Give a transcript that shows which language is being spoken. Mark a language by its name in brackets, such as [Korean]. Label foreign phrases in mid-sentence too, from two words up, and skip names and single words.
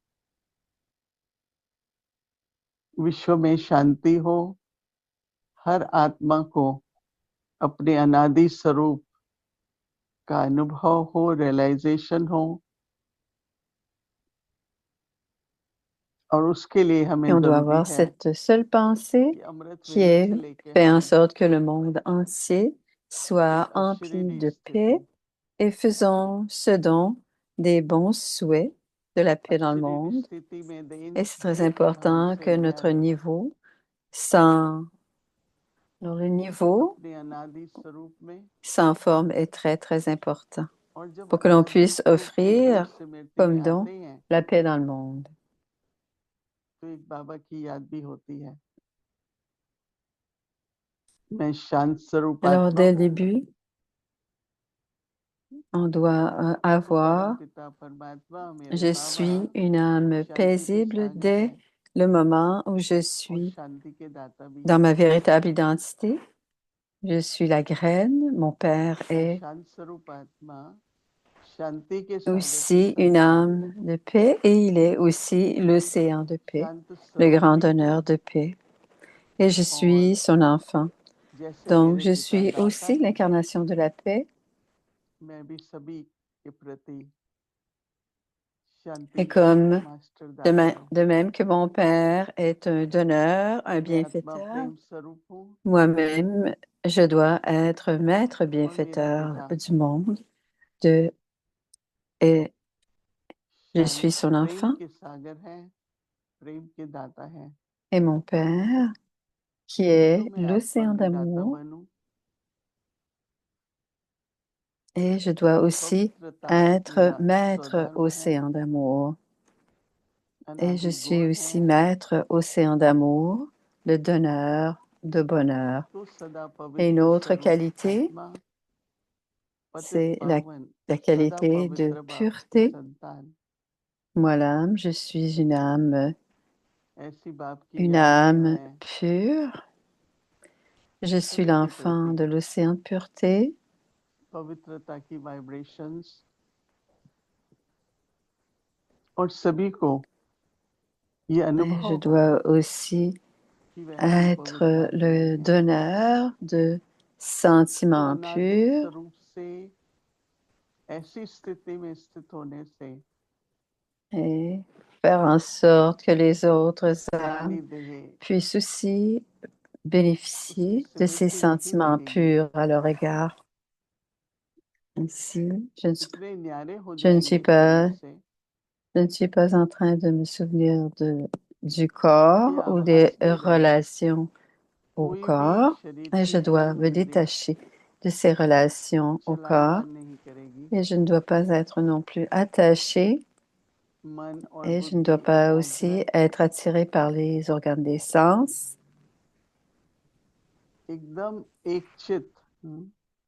[Hindi] विश्व में शांति हो, हर आत्मा को अपने अनादि स्वरूप का अनुभव हो, रियलाइजेशन हो और उसके लिए [French] Et [Hindi] हमें [French] on doit [Hindi] जरूरी [French] avoir [Hindi] है [French] cette seule pensée [Hindi] कि अमृत [French] qui [Hindi] वेले [French] est [Hindi] से लेके [French] fait en [Hindi] हम [French] sorte que le monde entier soit [Hindi] एक [French] empli [Hindi] अशरीरी [French] de paix [Hindi] स्थिति, [French] et faisons ce don des bons souhaits de la paix dans le [Hindi] अशरीरी [French] monde. [Hindi] स्थिति में [French] Et c'est très [Hindi] देह भाव [French] important [Hindi] से [French] que notre [Hindi] न्यारे [French] niveau, sans, alors le niveau [Hindi] अपने अनादि स्वरूप में, [French] sans forme est très, très important [Hindi] और जब [French] pour que l'on [Hindi] अनादि [French] puisse [Hindi] स्वरूप में दृढ़ [French] offrir [Hindi] स्मृति में [French] comme don [Hindi] आते हैं [French] la paix dans le monde. [Hindi] तो एक बाबा की याद भी होती है, मैं शांत स्वरूप [French] Alors, [Hindi] आत्मा [French] dès le [Hindi] हूँ, [French] début, on doit [Hindi] तो परम [French] avoir [Hindi] पिता परमात्मा मेरे [French] je [Hindi] बाबा [French] suis une âme [Hindi] शांति के [French] paisible [Hindi] सागर [French] dès [Hindi] है [French] le moment où je [Hindi] और [French] suis [Hindi] शांति के दाता भी [French] dans [Hindi] है। [French] ma véritable identité. Je suis la graine, mon père [Hindi] मैं [French] est [Hindi] शांत स्वरूप आत्मा शांति के सागर के [French] aussi une [Hindi] संतान [French] âme de paix et il est aussi l'océan de paix, [Hindi] शांत [French] le grand [Hindi] स्वरूपी हूँ [French] donneur de paix. Et je [Hindi] और [French] suis son enfant. [Hindi] जैसे [French] Donc, [Hindi] मेरे [French] je [Hindi] पिता [French] suis [Hindi] दाता [French] aussi [Hindi] है, [French] l'incarnation de la paix. [Hindi] मैं भी सभी के प्रति [French] Et [Hindi] शांति [French] comme [Hindi] मास्टर दाता हूँ। [French] de même que mon père est un donneur, un [Hindi] मैं आत्मा [French] bienfaiteur, [Hindi] प्रेम स्वरूप हूँ [French] moi-même, je dois être maître [Hindi] और मेरा [French] bienfaiteur [Hindi] पिता [French] du monde de, et je [Hindi] शांत [French] suis son [Hindi] प्रेम [French] enfant. [Hindi] के सागर है, प्रेम के दाता है। [French] Et mon père, qui [Hindi] तो [French] est [Hindi] मैं आत्मा [French] l'océan [Hindi] भी दाता [French] d'amour, [Hindi] बनूं, [French] et je dois aussi [Hindi] पवित्रता [French] être [Hindi] मेरा [French] maître [Hindi] स्वधर्म है, [French] océan d'amour. Et je [Hindi] अनादि [French] suis [Hindi] गुण है, [French] aussi maître océan d'amour, le donneur de bonheur. [Hindi] तो सदा [French] Et une [Hindi] पवित्र [French] autre [Hindi] स्वरूप [French] qualité, [Hindi] आत्मा, पतित [French] c'est [Hindi] पावन [French] la [Hindi] सदा [French] qualité de [Hindi] पवित्र बाप की [French] pureté. [Hindi] संतान, [French] Moi, l'âme, je suis [Hindi] ऐसी बाप की [French] une [Hindi] याद में [French] âme [Hindi] मैं [French] pure. Je suis [Hindi] सभी के [French] l'enfant [Hindi] प्रति [French] de l'océan de pureté. [Hindi] पवित्रता की वाइब्रेशंस और सभी को ये [French] Et je [Hindi] अनुभव हो [French] dois aussi [Hindi] कि वे ऐसी पवित्र [French] être [Hindi] आत्माएं [French] le [Hindi] हैं [French] donneur de [Hindi] जो [French] sentiments [Hindi] अनादि [French] purs [Hindi] स्वरूप से ऐसी स्थिति में स्थित होने से [French] et faire en sorte que les autres âmes [Hindi] खाली देह [French] puissent aussi [Hindi] उसकी [French] bénéficier de ces [Hindi] स्मृति नहीं [French] sentiments [Hindi] लगेगी, [French] purs à leur égard. Ainsi, [Hindi] इतने न्यारे हो [French] je ne suis [Hindi] जाएंगे [French] pas, [Hindi] शरीर से [French] je ne suis pas en train de me souvenir du [Hindi] कि [French] corps ou [Hindi] आप [French] des [Hindi] हंसने लगे। [French] relations au [Hindi] कोई भी [French] corps, [Hindi] शरीर [French] et [Hindi] की [French] je [Hindi] ऐसी [French] dois me [Hindi] इंद्रियां [French] détacher de ces relations au corps, [Hindi] चलायमान नहीं करेगी, [French] et je ne dois pas être non plus attachée, [Hindi] मन और [French] et je ne dois [Hindi] बुद्धि [French] pas aussi [Hindi] एकाग्र [French] être attirée par les organes des sens. [Hindi] एकदम एक चित